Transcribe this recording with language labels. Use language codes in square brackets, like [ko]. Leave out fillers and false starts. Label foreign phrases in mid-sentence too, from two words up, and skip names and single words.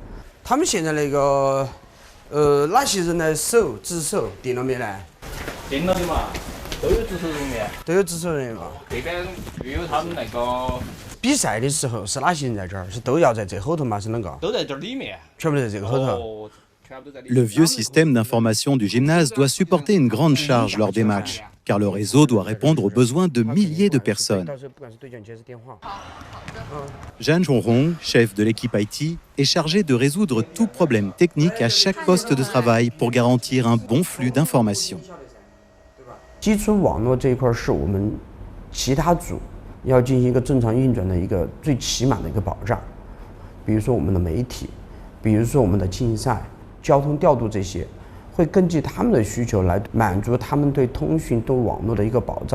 [zh] 他们现在那个哪些人来值守定了没呢？定了的嘛，都有值守人员。都有值守人员嘛。这边又有他们那个比赛的时候是哪些人在这儿？是都要在这后头吗？是啷个？都在这里面。全部在这个后头。 [fr] Le vieux système d'information du gymnase doit supporter une grande charge lors des matchs, car le réseau doit répondre aux besoins de milliers de personnes. Zhang Chonghong, chef de l'équipe IT, est chargé de résoudre tout problème technique à chaque poste de travail pour garantir un bon flux d'informations. [zh] 基础网络这一块是我们其他组要进行一个正常运转的一个最起码的一个保障，比如说我们的媒体，比如说我们的竞赛、交通调度这些， 会根据他们的需求来满足他们对通讯、对网络的一个保障。